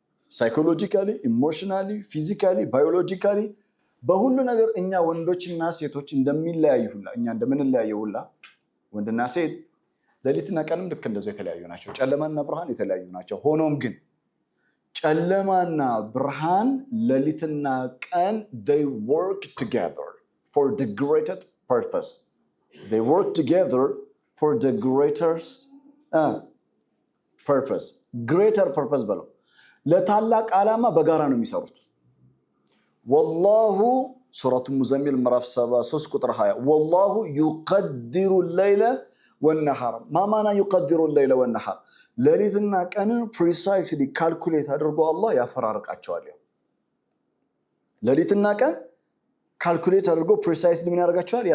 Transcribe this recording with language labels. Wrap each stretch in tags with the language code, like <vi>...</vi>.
<am>ሳይኮሎጂካሊ፣ ኢሞሽናሊ፣ ፊዚካሊ፣ ባዮሎጂካሊ በሁሉ ነገር እኛ ወንዶችና ሴቶች እንደሚለያዩ ሁላ እኛ እንደምንለያየው ሁላ ወንድና ሴት ሌሊትና ቀንም ልክ እንደዛው የተለያዩ ናቸው። ጨለማና ብርሃን የተለያዩ ናቸው። ሆኖም ግን ጨለማና ብርሃን ሌሊትና ቀን</am> <en>they work together for the greatest purpose. They work together for the greatest purpose. Greater purpose</en> <am>በለው ለታላቅ ዓላማ በጋራ ነው የሚሰሩት። ወላሁ ሱረቱ ሙዘሚል ምዕራፍ 73 ቁጥር 20 ወላሁ</am> <ar>يقدر الليل والنهار</ar> <am>ማማና يقدر الليل والنهار ሌሊትና ቀንን ፕሪሳይስሊ ካልኩሌት አድርጎ አላህ ያፈራርቃቸዋል። ሌሊትና ቀን ካልኩሌት አድርጎ ፕሪሳይስሊ ምን ያደርጋቸዋል?</am>